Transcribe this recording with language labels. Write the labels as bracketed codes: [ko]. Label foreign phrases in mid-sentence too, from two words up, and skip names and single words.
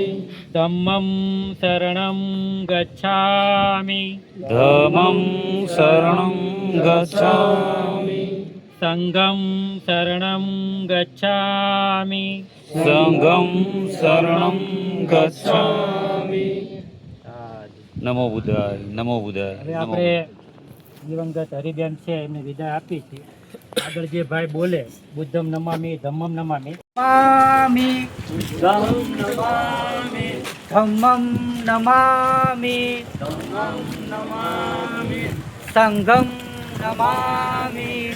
[pi] ધમ્મમ શરણમ ગચ્છામિ. ધમ્મં શરણં ગચ્છામિ. સંઘમ શરણમ ગચ્છામિ. સંઘં શરણં ગચ્છામિ. નમો બુદ્ધાય, નમો બુદ્ધાય. [gu] હવે આપણે દિવંગત હરિબેન છે એમને વિદાય આપી છે. આગળ જે ભાઈ બોલે [pi] બુદ્ધમ નમામિ ધમ્મમ નમામિ. નમામિ બુદ્ધમ નમામિ ધમ્મમ નમામિ ધમ્મમ નમામિ સંઘમ નમામિ